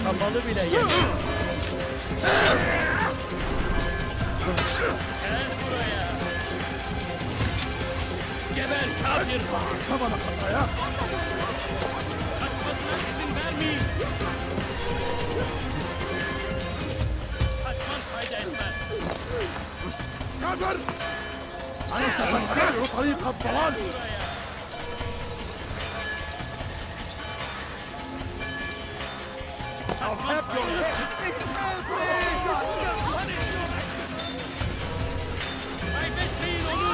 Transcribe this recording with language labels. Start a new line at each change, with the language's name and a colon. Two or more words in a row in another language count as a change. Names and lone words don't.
Turkish: balı bile yemez. Gel buraya. Geber kafir! Kafana kafaya! Kaçmasına izin vermeyin! Kaçman fayda etmez!
Arabic: كافر! أنت تتبع طريق الضلال!
English: I'll have your head!
Turkish: Kaybetmeyin onu!